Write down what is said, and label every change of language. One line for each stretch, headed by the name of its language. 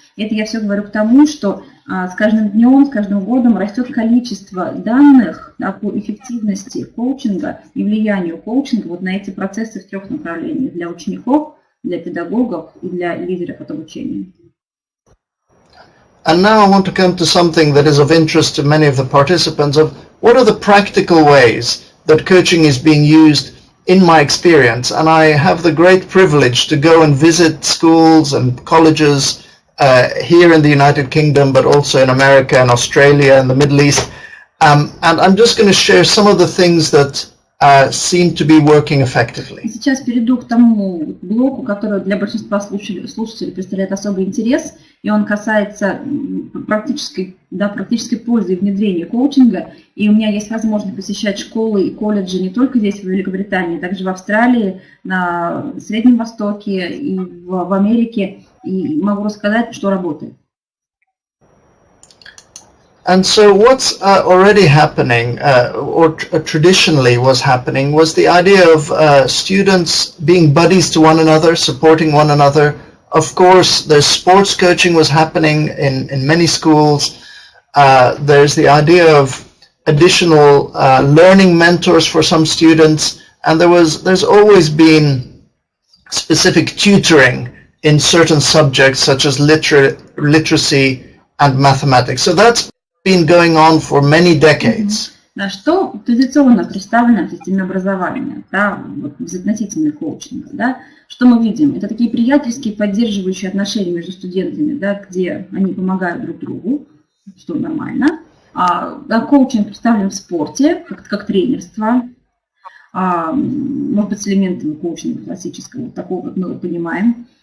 Russian: Это я все говорю к тому, что с каждым днем, с каждым годом растет количество данных по эффективности коучинга и влиянию коучинга вот на эти процессы в трех направлениях: для учеников, для педагогов и для лидеров от обучения.
English: And now I want to come to something that is of interest to many of the participants of what are the practical ways that coaching is being used in my experience. And I have the great privilege to go and visit schools and colleges here in the United Kingdom, but also in America and Australia and the Middle East. And I'm just going to share some of the things that seem to be working effectively.
Russian: Сейчас перейду к тому блоку, который для большинства слушателей представляет особый интерес, и он касается практической пользы и внедрения коучинга. И у меня есть возможность посещать школы и колледжи не только здесь, в Великобритании, также в Австралии, на Среднем Востоке и в Америке, и могу рассказать, что работает.
English: And so what's already happening, or traditionally was happening, was the idea of students being buddies to one another, supporting one another. Of course, there's sports coaching was happening in many schools. There's the idea of additional learning mentors for some students, and there's always been specific tutoring in certain subjects such as literacy and mathematics. So that's been going on for many decades.
Russian: Что традиционно представлено в системе образования, да, вот, безотносительно коучинга, да, что мы видим? Это такие приятельские, поддерживающие отношения между студентами, да, где они помогают друг другу, что нормально. Коучинг представлен в спорте, как тренерство, может быть, с элементами коучинга классического, такого, как мы его понимаем.